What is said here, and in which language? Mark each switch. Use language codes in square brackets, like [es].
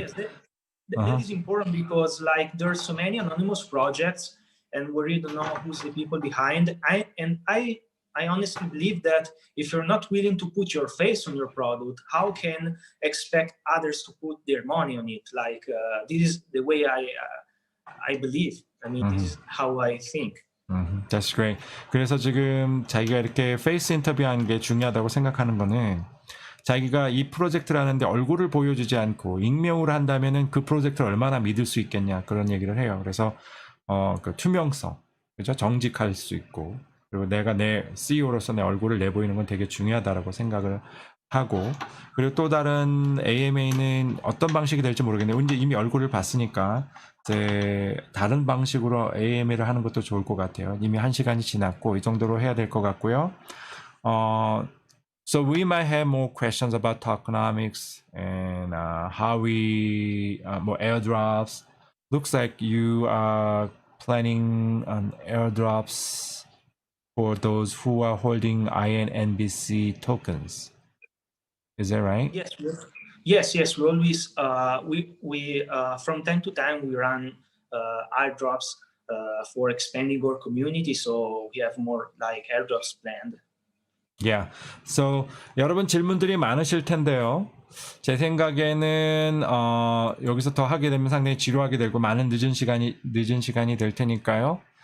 [en] Yes, that is important because like there's so many anonymous projects and we really don't know who's the people behind. I honestly believe that if you're not willing to put your face on your product, how can expect others to put their money on it? Like this is the way I believe. I mean, this is how I think. That's great. [ko] 그래서 지금 자기가 이렇게 페이스 인터뷰하는 게 중요하다고 생각하는 거는 자기가 이 프로젝트를 하는데 얼굴을 보여주지 않고 익명으로 한다면은 그 프로젝트를 얼마나 믿을 수 있겠냐 그런 얘기를 해요. 그래서 그 투명성, 그죠? 정직할 수 있고 그리고 내가 내 CEO로서 내 얼굴을 내보이는 건 되게 중요하다라고 생각을 하고 그리고 또 다른 AMA는 어떤 방식이 될지 모르겠네요. 이제 이미 얼굴을 봤으니까 이제 다른 방식으로 AMA를 하는 것도 좋을 것 같아요. 이미 1시간이 지났고 이 정도로 해야 될 것 같고요. [en] So we might have more questions about tokenomics and how we more airdrops. Looks like you are planning on airdrops for those who are holding INNBC tokens. Is that right? Yes. We always we from time to time we run airdrops for expanding our community. So we have more like airdrops planned. Yeah. [ko] So 여러분 질문들이 많으실 텐데요. 제 생각에는 여기서 더 하게 되면 상당히 지루하게 되고 많은 늦은 시간이 될 테니까요.